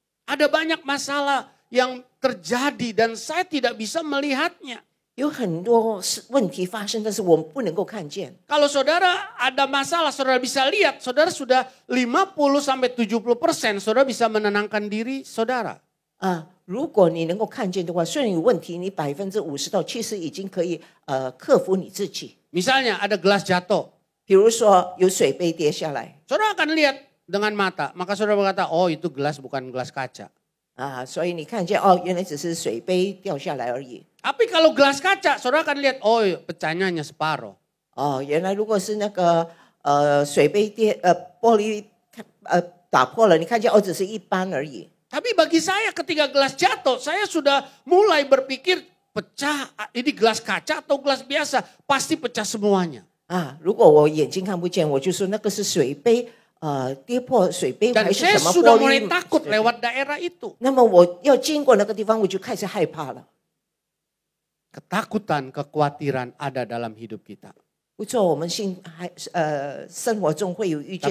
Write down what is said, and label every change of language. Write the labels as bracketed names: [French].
[Indonesian] Ada banyak masalah yang terjadi dan saya tidak bisa melihatnya. [Chinese] 有很多问题发生，但是我们不能够看见。 [Indonesian] Kalau saudara ada masalah, saudara bisa lihat, saudara sudah 50-70%, saudara bisa menenangkan diri saudara. [Chinese] 如果你能够看见的话，虽然有问题，你50%到70%已经可以克服你自己。 [Indonesian] Misalnya ada gelas jatuh, [Chinese] 比如说有水杯跌下来 [Indonesian] saudara akan lihat dengan mata, maka saudara berkata, oh itu gelas bukan gelas kaca. [Chinese] 所以你看见原来只是水杯掉下来而已。 [Indonesian] Tapi kalau gelas kaca, saudara akan lihat, oh pecahnya hanya separuh. [Chinese] 原来如果是那个水杯玻璃打破了，你看见只是一般而已。 [Indonesian] Tapi bagi saya ketika gelas jatuh, saya sudah mulai berpikir pecah, ini gelas kaca atau gelas biasa, pasti pecah semuanya. [Chinese] 如果我眼睛看不见，我就说那个是水杯，跌破水杯 [Indonesian] Dan [Chinese] 还是 [Indonesian] saya [Chinese] 什么 [Indonesian] sudah [Chinese] 玻 [Indonesian] mulai [Chinese] 璃。 [Indonesian] takut lewat daerah itu. [Chinese] 那么我要经过那个地方，我就开始害怕了。 [Indonesian] Ketakutan, kekhawatiran ada dalam hidup kita. [Chinese] 不错，我们生活中会有遇见